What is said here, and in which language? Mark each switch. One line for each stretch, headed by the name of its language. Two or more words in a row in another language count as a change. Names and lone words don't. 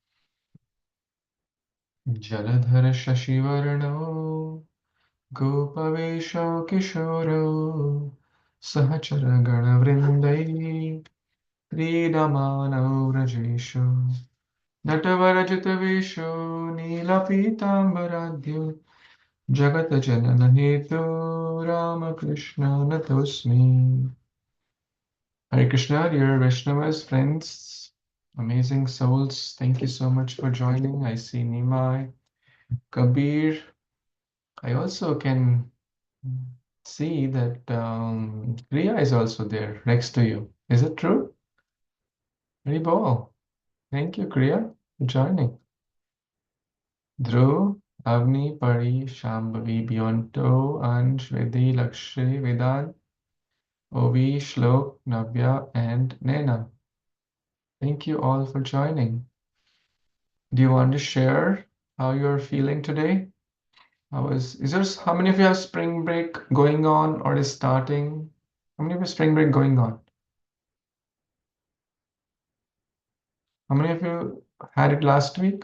Sanskrit: जलधर शशिवर्णो गोपवेशो किशोरो सहचर गणवृन्दै क्रीडमानौ व्रजेषु नटवरजितवेषो नीलपीताम्बराद्यो जगतजननहेतो रामकृष्ण नतोऽस्मि.
English: Hare Krishna, dear Vaishnavas, friends, amazing souls, thank you so much for joining. I see Nimai, Kabir. I also can see that Kriya is also there next to you. Is it true? Very well. Thank you, Kriya, for joining. Dhruv, Avni, Pari, Shambhavi, Bionto, Ansh, Vedi, Lakshya, Vedant, Ovi, Shlok, Navya, and Nena. Thank you all for joining. Do you want to share how you're feeling today? How many of you have spring break going on or is starting? How many of you have spring break going on? How many of you had it last week?